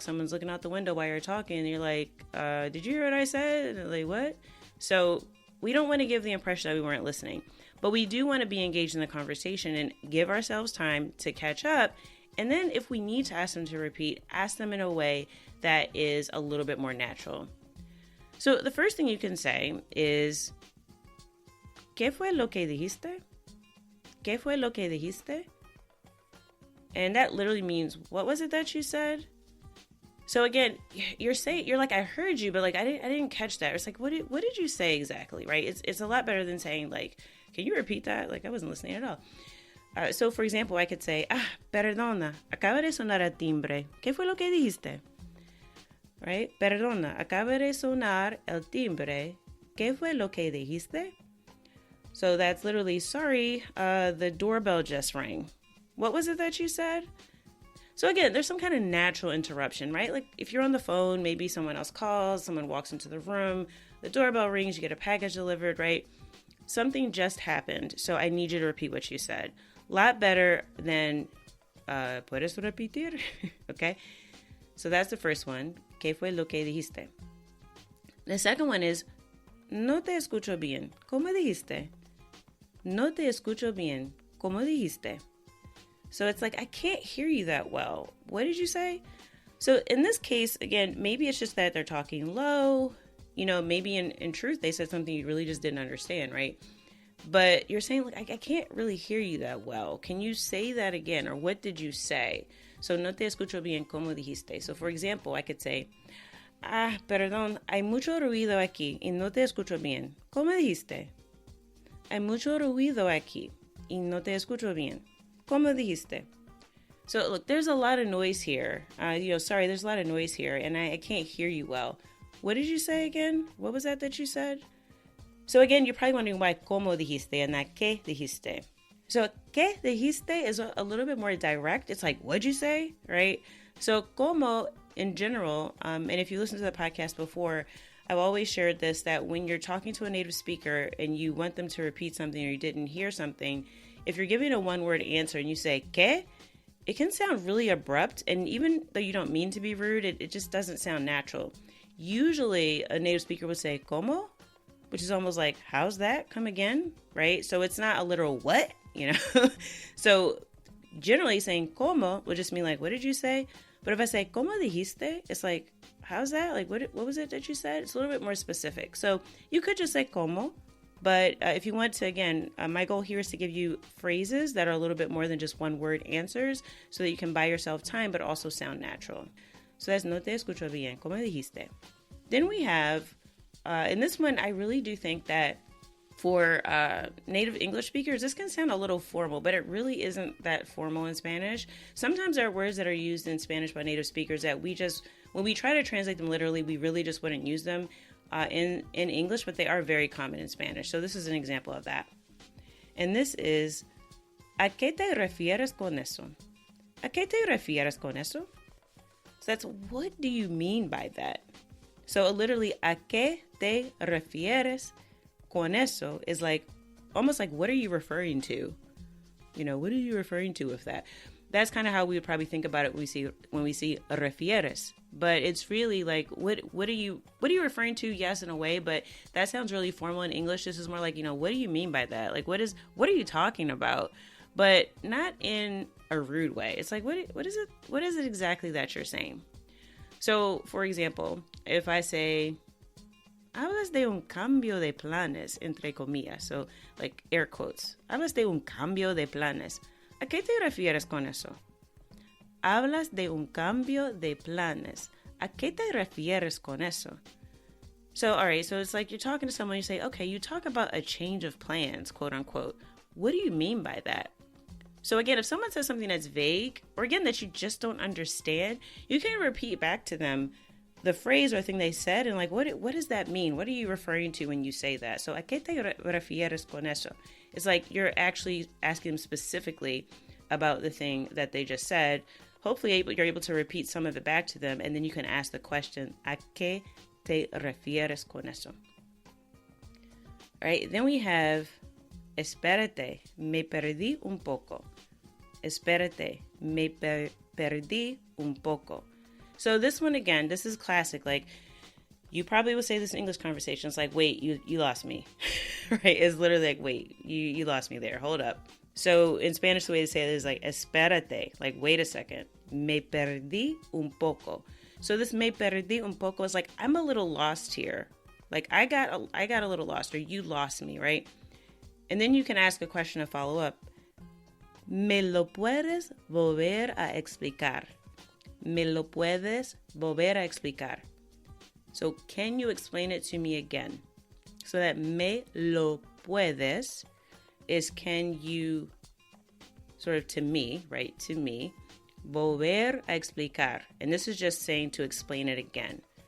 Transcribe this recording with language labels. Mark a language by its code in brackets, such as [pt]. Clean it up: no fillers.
[en] Someone's looking out the window while you're talking and you're like, did you hear what I said? And they're like, what? So we don't want to give the impression that we weren't listening, but we do want to be engaged in the conversation and give ourselves time to catch up. And then if we need to ask them to repeat, ask them in a way that is a little bit more natural. So the first thing you can say is, [es] ¿Qué fue lo que dijiste? ¿Qué fue lo que dijiste? [en] And that literally means, what was it that you said? So again, you're like, I heard you, but like, I didn't catch that. It's like, what did you say exactly, right? It's a lot better than saying like, can you repeat that? Like, I wasn't listening at all. So for example, I could say, [es] perdona, acaba de sonar el timbre. ¿Qué fue lo que dijiste? [en] Right? [es] Perdona, acaba de sonar el timbre. ¿Qué fue lo que dijiste? [en] So that's literally, sorry, the doorbell just rang. What was it that you said? So again, there's some kind of natural interruption, right? Like if you're on the phone, maybe someone else calls, someone walks into the room, the doorbell rings, you get a package delivered, right? Something just happened, so I need you to repeat what you said. A lot better than, [es] ¿puedes repetir? [en] Okay? So that's the first one. [es] ¿Qué fue lo que dijiste? [en] The second one is, [es] no te escucho bien. ¿Cómo dijiste? No te escucho bien. ¿Cómo dijiste? [en] So it's like, I can't hear you that well. What did you say? So in this case, again, maybe it's just that they're talking low. Maybe in truth, they said something you really just didn't understand, right? But you're saying, like, I can't really hear you that well. Can you say that again? Or what did you say? [es] So no te escucho bien, ¿cómo dijiste? [en] So for example, I could say, [es] perdón, hay mucho ruido aquí y no te escucho bien. ¿Cómo dijiste? Hay mucho ruido aquí y no te escucho bien. ¿Cómo dijiste? [en] So look, there's a lot of noise here. There's a lot of noise here and I can't hear you well. What did you say again? What was that you said? So again, you're probably wondering why [es] ¿cómo dijiste [en] and not [es] ¿qué dijiste? [en] So [es] ¿qué dijiste [en] is a little bit more direct. It's like, what'd you say, right? So ¿cómo in general, and if you listen to the podcast before, I've always shared this, that when you're talking to a native speaker and you want them to repeat something or you didn't hear something, if you're giving a one-word answer and you say ¿qué?, it can sound really abrupt. And even though you don't mean to be rude, it just doesn't sound natural. Usually a native speaker would say ¿cómo?, which is almost like, how's that? Come again, right? So it's not a literal what, So generally saying ¿cómo? Would just mean like, what did you say? But if I say [es] ¿cómo dijiste? [en] It's like, how's that? Like, what was it that you said? It's a little bit more specific. So you could just say ¿cómo? But if you want to, again, my goal here is to give you phrases that are a little bit more than just one word answers so that you can buy yourself time, but also sound natural. So that's [es] no te escucho bien, ¿cómo dijiste? [en] Then we have, and this one, I really do think that for native English speakers, this can sound a little formal, but it really isn't that formal in Spanish. Sometimes there are words that are used in Spanish by native speakers that when we try to translate them literally, we really just wouldn't use them in English, but they are very common in Spanish. So this is an example of that. And this is, [es] ¿a qué te refieres con eso? [en] ¿A qué te refieres con eso? So that's, what do you mean by that? So literally, [es] ¿a qué te refieres con eso [en] is like, almost like, what are you referring to? What are you referring to with that? That's kind of how we would probably think about it when we see refieres. But it's really like, what are you referring to? Yes, in a way, but that sounds really formal in English. This is more like, what do you mean by that? Like, what are you talking about? But not in a rude way. It's like, what is it exactly that you're saying? So, for example, if I say, [es] hablas de un cambio de planes, entre comillas. [en] So, like air quotes. [es] Hablas de un cambio de planes. ¿A qué te refieres con eso? Hablas de un cambio de planes. ¿A qué te refieres con eso? [en] So, all right, so it's like you're talking to someone, you say, okay, you talk about a change of plans, quote unquote. What do you mean by that? So again, if someone says something that's vague, or again, that you just don't understand, you can repeat back to them the phrase or thing they said and like, what does that mean? What are you referring to when you say that? So, [es] ¿a qué te refieres con eso? [en] It's like you're actually asking them specifically about the thing that they just said. Hopefully, you're able to repeat some of it back to them, and then you can ask the question, [es] ¿a qué te refieres con eso? [en] All right, then we have, [es] espérate, me perdí un poco. Espérate, me perdí un poco. [en] So this one, again, this is classic. Like, you probably would say this in English conversations, like, wait, you lost me, right? It's literally like, wait, you lost me there. Hold up. So in Spanish, the way to say it is like, espérate, like, wait a second. [es] Me perdí un poco. [en] So this [es] me perdí un poco [en] is like, I'm a little lost here. Like, I got a little lost, or you lost me, right? And then you can ask a question to follow up. [es] ¿Me lo puedes volver a explicar? ¿Me lo puedes volver a explicar? [en] So, can you explain it to me again? So that [es] me lo puedes [en] is can you, sort of to me, right? To me, [es] volver a explicar. [en] And this is just saying to explain it again.